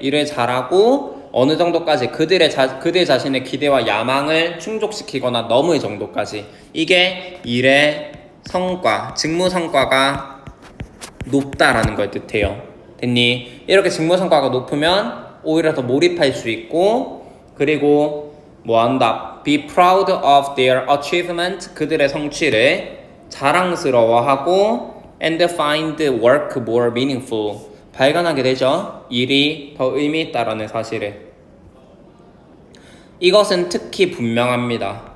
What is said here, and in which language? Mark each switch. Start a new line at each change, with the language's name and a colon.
Korean: 일을 잘하고 어느 정도까지 그들 자신의 기대와 야망을 충족시키거나 넘을 정도까지. 이게 일의 성과, 직무 성과가 높다라는 걸 뜻해요. 됐니? 이렇게 직무 성과가 높으면 오히려 더 몰입할 수 있고 그리고 뭐 한다?
English: Be proud of their achievement.
Korean: 그들의 성취를 자랑스러워하고
English: and find work more meaningful.
Korean: 발견하게 되죠. 일이 더 의미 있다라는 사실을. 이것은 특히 분명합니다.